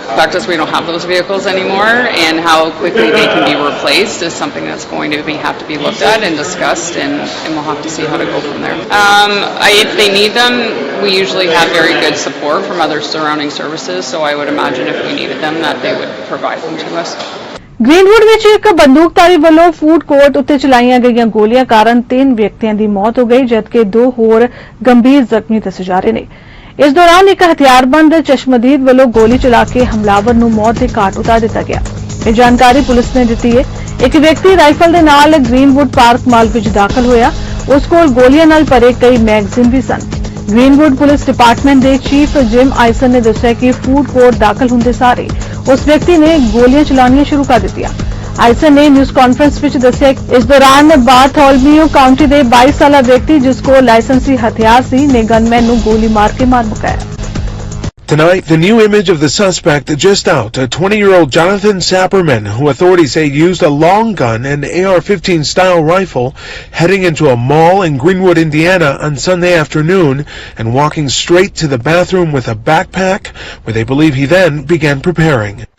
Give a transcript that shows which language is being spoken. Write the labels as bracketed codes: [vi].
[en] The fact is we don't have those vehicles anymore, and how quickly they can be replaced is something that's going to have to be looked at and discussed, and we'll have to see how to go from there. If they need them, we usually have very good support from other surrounding services, so I would imagine if we needed them that they would provide them to us. [pa] ਗ੍ਰੀਨਵੁੱਡ ਵਿੱਚ ਇੱਕ ਬੰਦੂਕਧਾਰੀ ਵੱਲੋਂ food court ਉੱਤੇ ਚਲਾਈਆਂ ਗਈਆਂ ਗੋਲੀਆਂ ਕਾਰਨ 3 ਵਿਅਕਤੀਆਂ ਦੀ ਮੌਤ ਹੋ ਗਈ, ਜਦਕਿ 2 ਹੋਰ ਗੰਭੀਰ ਜ਼ਖਮੀ ਦੱਸੇ ਜਾ ਰਹੇ ਨੇ। ਇਸ ਦੌਰਾਨ ਇੱਕ ਹਥਿਆਰਬੰਦ ਚਸ਼ਮਦੀਦ ਵੱਲੋਂ ਗੋਲੀ ਚਲਾ ਕੇ ਹਮਲਾਵਰ ਨੂੰ ਮੌਤ ਦੇ ਘਾਟ ਉਤਾਰ ਦਿੱਤਾ ਗਿਆ। ਇਹ ਜਾਣਕਾਰੀ ਪੁਲਿਸ ਨੇ ਦਿੱਤੀ ਹੈ। ਇੱਕ ਵਿਅਕਤੀ ਰਾਈਫਲ ਦੇ ਨਾਲ ਗ੍ਰੀਨਵੁੱਡ ਪਾਰਕ ਮਾਲ ਵਿੱਚ ਦਾਖਲ ਹੋਇਆ। ਉਸ ਕੋਲ ਗੋਲੀਆਂ ਨਾਲ ਭਰੇ ਕਈ ਮੈਗਜ਼ੀਨ ਵੀ ਸਨ। ਗ੍ਰੀਨਵੁੱਡ ਪੁਲਿਸ ਡਿਪਾਰਟਮੈਂਟ ਦੇ ਚੀਫ ਜਿਮ ਆਇਸਨ ਨੇ ਦੱਸਿਆ ਕਿ ਫੂਡ ਕੋਰਟ ਦਾਖਲ ਹੁੰਦੇ ਸਾਰੇ ਉਸ ਵਿਅਕਤੀ ਨੇ ਗੋਲੀਆਂ ਚਲਾਉਣੀਆਂ ਸ਼ੁਰੂ ਕਰ ਦਿੱਤੀਆਂ। ਆਇਸਨ ਨੇ ਨਿਊਜ਼ ਕਾਨਫਰੰਸ ਵਿੱਚ ਦੱਸਿਆ ਕਿ ਇਸ ਦੌਰਾਨ ਬਾਰਥੋਲਮੀਓ ਕਾਉਂਟੀ ਦੇ 22 ਸਾਲਾ ਵਿਅਕਤੀ ਜਿਸ ਕੋਲ ਲਾਇਸੈਂਸੀ ਹਥਿਆਰ ਸੀ ਨੇ ਗਨਮੈਨ ਨੂੰ ਗੋਲੀ ਮਾਰ ਕੇ ਮਾਰ ਮੁਕਾਇਆ। [en] Tonight, the new image of the suspect just out, a 20-year-old Jonathan Sapperman, who authorities say used a long gun and AR-15 style rifle, heading into a mall in Greenwood, Indiana on Sunday afternoon and walking straight to the bathroom with a backpack, where they believe he then began preparing.